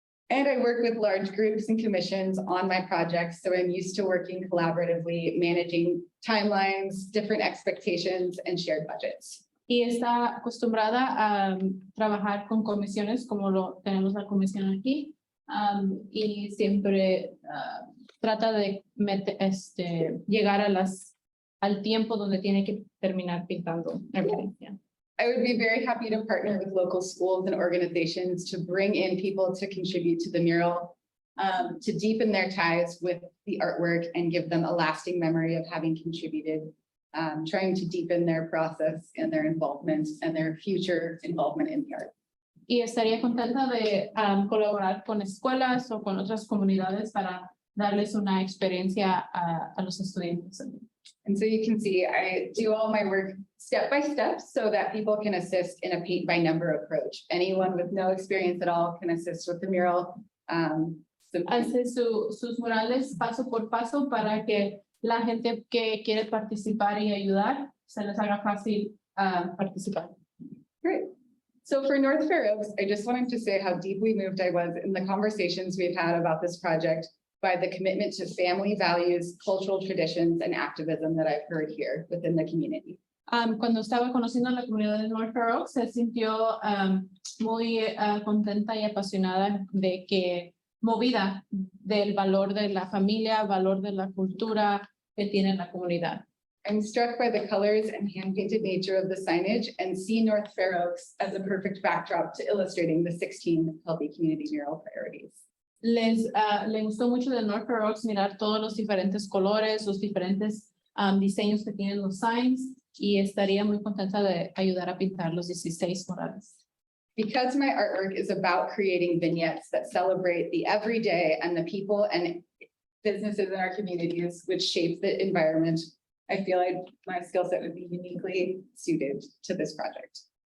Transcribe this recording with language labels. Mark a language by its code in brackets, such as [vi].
[en] And I work with large groups and commissions on my projects, so I'm used to working collaboratively, managing timelines, different expectations, and shared budgets. [es] Y está acostumbrada a trabajar con comisiones, como lo tenemos la comisión aquí, y siempre trata de llegar al tiempo donde tiene que terminar pintando. [en] Everything, yeah. I would be very happy to partner with local schools and organizations to bring in people to contribute to the mural, to deepen their ties with the artwork and give them a lasting memory of having contributed, trying to deepen their process and their involvement and their future involvement in the art. [es] Y estaría contenta de colaborar con escuelas o con otras comunidades para darles una experiencia a los estudiantes. [en] And so you can see, I do all my work step by step so that people can assist in a paint by number approach. Anyone with no experience at all can assist with the mural. [es] Hace sus murales paso por paso para que la gente que quiere participar y ayudar se les haga fácil participar. [en] Great. So for North Fair Oaks, I just wanted to say how deeply moved I was in the conversations we've had about this project by the commitment to family values, cultural traditions, and activism that I've heard here within the community. [es] Cuando estaba conociendo a la comunidad de North Fair Oaks, se sintió muy contenta y apasionada de que movida del valor de la familia, valor de la cultura que tiene la comunidad. [en] I'm struck by the colors and hand-painted nature of the signage and see North Fair Oaks as a perfect backdrop to illustrating the 16 healthy community mural priorities. [es] Le gustó mucho de North Fair Oaks mirar todos los diferentes colores, los diferentes diseños que tienen los signs y estaría muy contenta de ayudar a pintar los 16 murales. [en] Because my artwork is about creating vignettes that celebrate the everyday and the people and businesses in our communities which shape the environment, I feel like my skill set would be uniquely suited to this project.